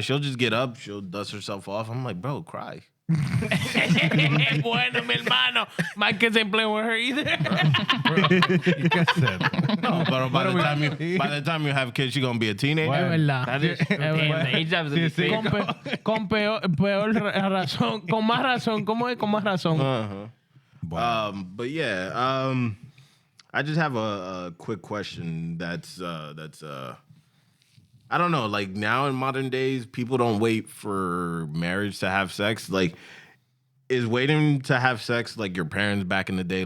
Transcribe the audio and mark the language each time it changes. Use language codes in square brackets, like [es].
[en] She'll just get up, she'll dust herself off. I'm like, bro, cry. [es] Bueno, mi hermano. [en] My kids ain't playing with her either. [es] ¿Y qué hacer? [en] No, but by the time you have kids, she gonna be a teenager. [es] Es verdad. [en] That is damn, the age gap is a bit big. [es] Con peor razón, con más razón. ¿Cómo es? Con más razón. [en] But yeah, I just have a quick question. That's I don't know. Like now in modern days, people don't wait for marriage to have sex. Like, is waiting to have sex like your parents back in the day?